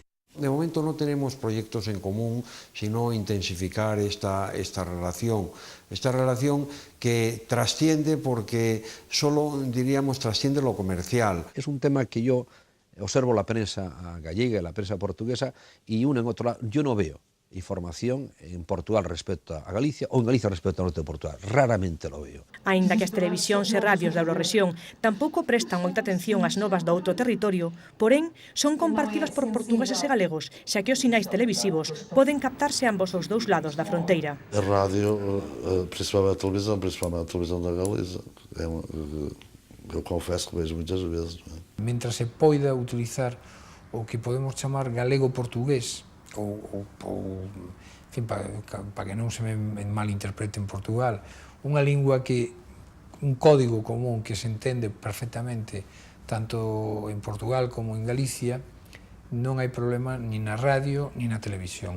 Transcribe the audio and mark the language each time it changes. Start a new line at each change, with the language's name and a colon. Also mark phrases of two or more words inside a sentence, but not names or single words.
Spanish: De momento no tenemos proyectos en común, sino intensificar esta relación que trasciende, porque solo, diríamos, trasciende lo comercial. Es un tema que yo observo la prensa gallega y la prensa portuguesa y uno en otro lado, yo no veo información en Portugal respecto a Galicia ou en Galicia respecto ao norte de Portugal. Raramente lo veo.
Galician: Aínda que as televisións e radios da Eurorrexión tampouco prestan moita atención ás novas do outro territorio, porén, son compartidas por portugueses e galegos, xa que os sinais televisivos poden captarse ambos os dous lados da fronteira.
Portuguese: A rádio, principalmente a televisão da Galiza, eu confesso que vejo muitas vezes.
Galician: Mentras se poida utilizar o que podemos chamar galego-portugués, en fin, para que non se me malinterprete en Portugal, unha lingua que, un código común que se entende perfectamente tanto en Portugal como en Galicia, non hai problema ni na radio ni na televisión.